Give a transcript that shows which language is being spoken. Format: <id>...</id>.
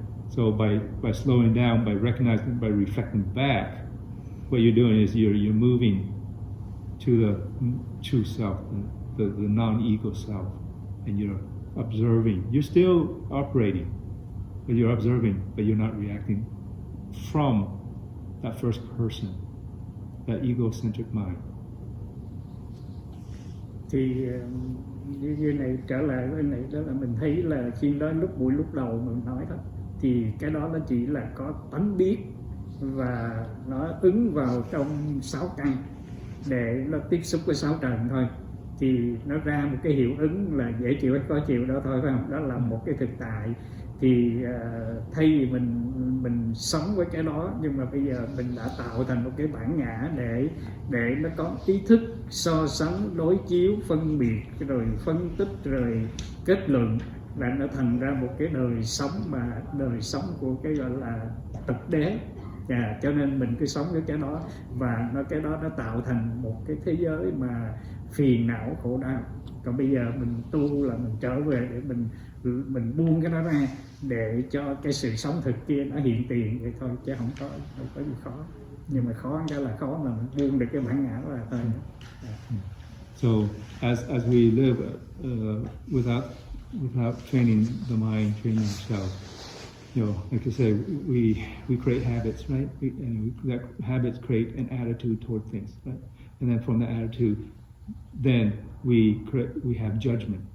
<en>So by slowing down, by recognizing, by reflecting back, what you're doing is you're moving to the true self, the non-ego self, and you're observing. You're still operating, but you're observing, but you're not reacting from that first person, that egocentric mind.</en> <vi>Thì như này, trở lại với này đó là mình thấy là khi đó lúc đầu mình nói đó, thì cái đó nó chỉ là có tánh biết và nó ứng vào trong sáu căn để nó tiếp xúc với sáu trần thôi, thì nó ra một cái hiệu ứng là dễ chịu hay khó chịu đó thôi, phải không? Đó là một cái thực tại. Thì thay vì mình sống với cái đó, nhưng mà bây giờ mình đã tạo thành một cái bản ngã để nó có ý thức so sánh, đối chiếu, phân biệt, rồi phân tích, rồi kết luận, và nó thành ra một cái đời sống của cái gọi là tập đế. Cho nên mình cứ sống với cái đó, và cái đó nó tạo thành một cái thế giới mà phiền não, khổ đau. Còn bây giờ mình tu là mình trở về để mình buông cái đó ra, để cho cái sự sống thực kia nó hiện tiền vậy thôi, chứ không có gì khó. Nhưng mà khó cái là khó là mình buông được cái bản ngã là thôi.</vi> <en>So as we live without training the mind, training ourselves, like I say, we create habits, right? That habits create an attitude toward things, right? And then from the attitude, then we have judgment.</en>